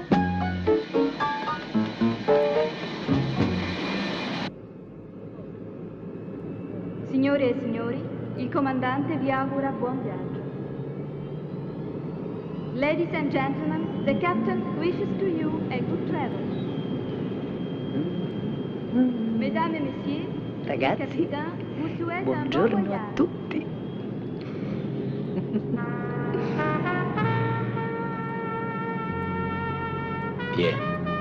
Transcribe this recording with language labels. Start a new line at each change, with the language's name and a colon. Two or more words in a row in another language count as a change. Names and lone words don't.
Italian: Signore e signori, il comandante vi augura buon viaggio.
English: Ladies and gentlemen, the captain wishes to you a good travel.
French: Mesdames et messieurs,
Italian: Ragazzi,
French: il capitaine vous souhaite un bon
Italian: buongiorno a
French: voyage.
Italian: tutti. Chi è?